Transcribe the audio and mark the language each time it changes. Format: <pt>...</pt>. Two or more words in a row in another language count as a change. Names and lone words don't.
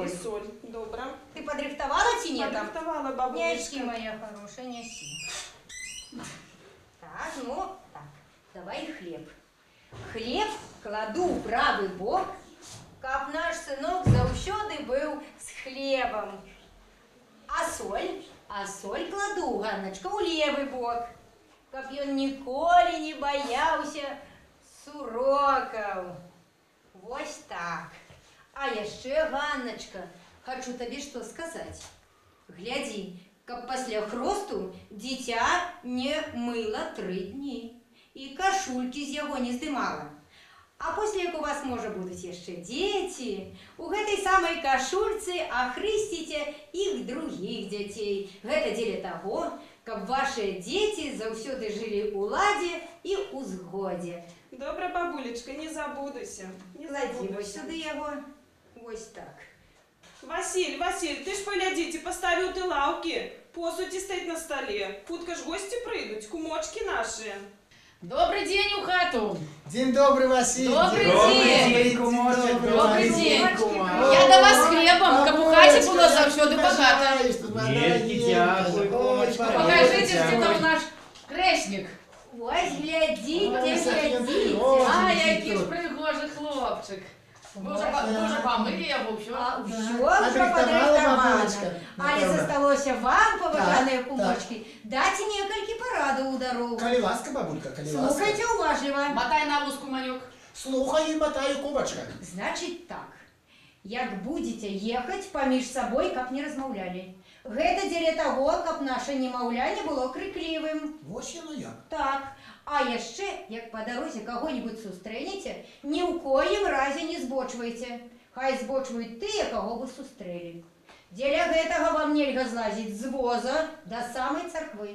<be>И соль, добра. Ты подрыхтовала тине там? Подрыхтовала, бабулечка.</be> <ru>Неси, моя хорошая, неси. Так, ну, так, давай хлеб. Хлеб кладу в правый бок,</ru> <be>каб наш сынок заўсёды был с хлебом.</be> <ru>А соль кладу,</ru> <be>Ганночка, у левый бок, каб ён ніколі не боялся сурокаў. Вось так. А яшчэ, Ганночка,</be> <ru>хочу тебе что сказать. Гляди,</ru> <be>каб пасля хросту дитя не мыло 3 дні и кашульки з яго не здымала. А после, як у вас, можа, будуць яшчэ дзеці, у гэтай самай кашульцы ахрысціце іх другіх дзяцей. Гэта дзеля таго, каб вашыя дзеці заўсёды жылі ў ладзе і ў згодзе. Добра, бабулечка, не забудуся. Клади вось сюды яго. Вось так.</be> <ru>Василь, ты ж поглядите, поставил ты лавки. Посуд стать на столе. Хутка ж гости придут, кумочки наши. Добрый день, у хату. День добрый, Василий. Добрый день.</ru> <be>Кумочек.</be> <ru>Добрый день. Я до вас хлебом,</ru> <be>каб у хаті було завсёды багато.</be> <ru>Покажите, где там наш крестник.</ru> <uk>Ось, глядите. А, який ж пригожий хлопчик. Дуже помили його, все. Все вже подрихтовано.</uk> <be>Але засталося вам, поважані кумочки, дати некалькі порадів у дорогу. Коли ласка, бабулька, коли ласка.</be> <uk>Слухайте уважливо. Мотай на вузку, манюк. Слухай і мотаю, кумочка. Значить так, як будете ехать поміж собой,</uk> <be>каб не размовляли. Гэта дзеля того, каб наше немаўля не было крикливым. Вось яно як. Так. А яшчэ, як по дорозе кого-нибудь сустрэнеце, ні ў коім разе не збочвайце. Хай збочваюць тыя, кого вы сустрэлі. Дзеля гэтага вам нельга злазіць з воза да самай царквы.</be>